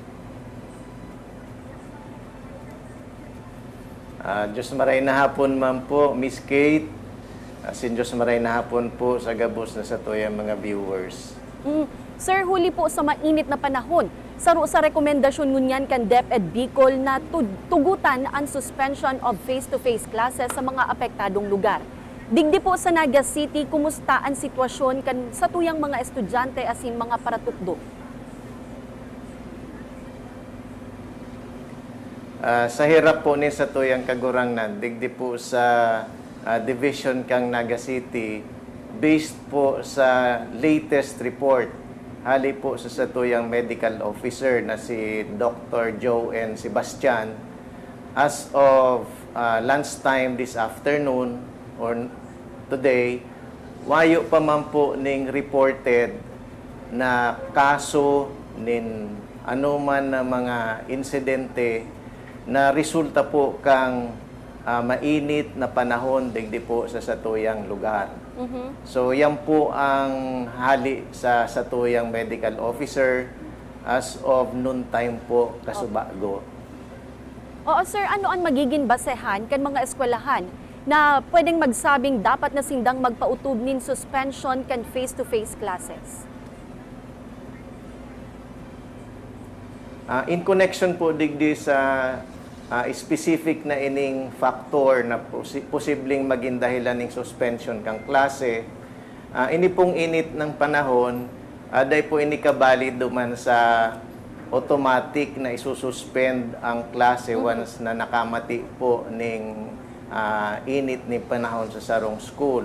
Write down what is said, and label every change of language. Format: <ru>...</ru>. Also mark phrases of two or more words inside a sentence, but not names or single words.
<bik>Diyos maray na hapon man po, Miss Kate. Asin Diyos maray na hapon po sa gabos na sa tuyang mga viewers. Sir, huli po sa mainit na panahon, saro sa rekomendasyon ngunyan kan DepEd Bicol na tugutan ang</bik> <en>suspension of face-to-face classes</en> <bik>sa mga apektadong lugar. Digdi po sa Naga City, kumusta ang sitwasyon kan sa tuyang mga estudyante asin mga paratukdo? Sa hirap po ni sa tuyang kagurangnan, digdi po sa division kang Naga City, based po sa</bik> <en>latest report</en> <bik>hali po sa satuyang</bik> <en>medical officer</en> <bik>na si Dr.</bik> <en>Joe N. Sebastian, as of lunchtime this afternoon or today,</en> <bik>wayo pa man po ning reported na kaso nin anuman na mga insidente na resulta po kang mainit na panahon digdi po sa satuyang lugar. So yan po ang hali sa satuyang</bik> <en>medical officer as of noon time</en> <bik>po kasubago. Oo sir, ano ang magiging basehan kan mga eskwelahan na pwedeng magsabing dapat na sindang magpautub nin suspension kan</bik> <en>face-to-face classes? In connection</en> <bik>po digdi sa specific na ining factor na posibleng maging dahilan ng suspension kang klase, ini pong init ng panahon, dahil po ini kabali duman sa automatic na isususpend ang klase once na nakamati po ning init ni panahon sa sarong school.</bik>